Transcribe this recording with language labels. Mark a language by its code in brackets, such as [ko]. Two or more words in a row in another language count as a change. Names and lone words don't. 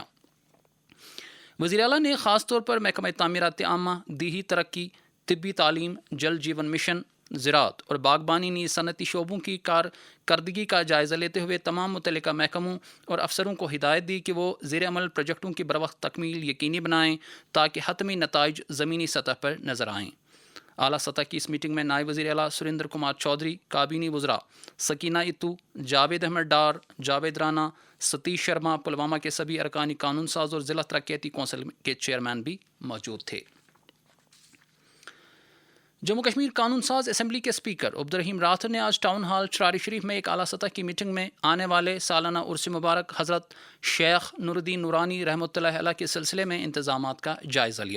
[ur] وزیر اعلیٰ نے خاص طور پر محکمہ تعمیرات عامہ، دیہی ترقی، طبی تعلیم، جل جیون مشن، زراعت اور باغبانی نیز صنعتی شعبوں کی کارکردگی کا جائزہ لیتے ہوئے تمام متعلقہ محکموں اور افسروں کو ہدایت دی کہ وہ زیر عمل پروجیکٹوں کی بروقت تکمیل یقینی بنائیں تاکہ حتمی نتائج زمینی سطح پر نظر آئیں۔ اعلیٰ سطح کی اس میٹنگ میں نائب وزیر اعلیٰ سریندر کمار چودھری، کابینی وزراء سکینہ اتو، جاوید احمد ڈار، جاوید رانا، ستیش شرما، پلوامہ کے سبھی ارکانی قانون ساز اور ضلع ترقیاتی کونسل کے چیئرمین بھی موجود تھے۔ جموں کشمیر قانون ساز اسمبلی کے اسپیکر عبدالرحیم راتھر نے آج ٹاؤن ہال چراری شریف میں ایک اعلیٰ سطح کی میٹنگ میں آنے والے سالانہ عرس مبارک حضرت شیخ نور الدین نورانی رحمۃ اللہ علیہ کے سلسلے میں انتظامات کا جائزہ لیا۔